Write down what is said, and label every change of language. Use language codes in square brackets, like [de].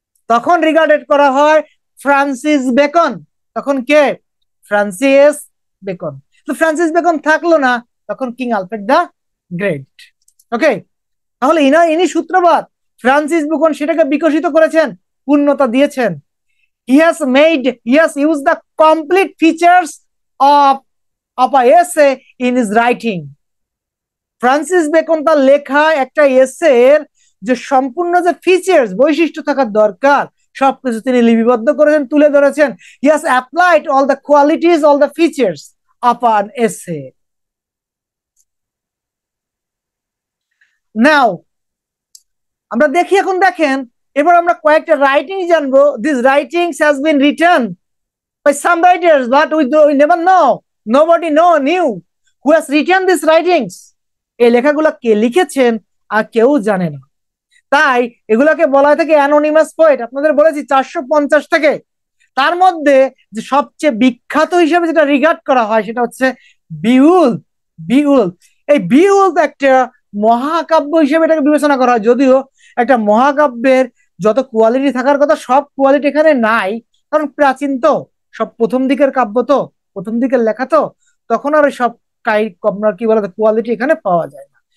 [bn] তখন রিগার্ডেড করা হয় ফ্রান্সিস বেকন। তখন কে? Francis Bacon. তো ফ্রান্সিস বেকন থাকলো না, তখন কিং আলফ্রেড দ্য গ্রেট। ওকে, তাহলে ইনি সূত্রপাত। ফ্রান্সিস বেকন সেটাকে বিকশিত করেছেন, পূর্ণতা দিয়েছেন। [en] He has used the complete features of a essay in his writing. [bn] Francis Bacon তার লেখা একটা এসে এর যে সম্পূর্ণ যে ফিচার্স, বৈশিষ্ট্য থাকার দরকার, সবকিছু তিনি লিপিবদ্ধ করেছেন, তুলে ধরেছেন। [en] He has applied all the qualities, all the features of an essay. [bn] Now আমরা দেখি, এখন দেখেন, এবার আমরা কয়েকটা রাইটিং জানবো। [en] These writings has been written by some writers, but we never know, nobody knew who has written these writings. [bn] এই লেখাগুলো কে লিখেছেন আর কেউ জানে না, তাই এগুলাকে বলা হয় থাকে অ্যানোনিমাস পোয়েট। আপনাদের বলেছি 450 থেকে, তার মধ্যে যে সবচেয়ে বিখ্যাত হিসেবে যেটা রিগার্ড করা হয় সেটা হচ্ছে বিউল। বিউল, এই বিউল একটা মহাকাব্য হিসেবে এটাকে বিবেচনা করা হয়, যদিও একটা মহাকাব্যের যত কোয়ালিটি থাকার কথা সব কোয়ালিটি এখানে নাই, কারণ প্রাচীন তো, সব প্রথম দিকের কাব্য তো, প্রথম দিকের লেখা তো, তখন আর সব আপনার কি বলে কোয়ালিটি এখানে পাওয়া যায় না।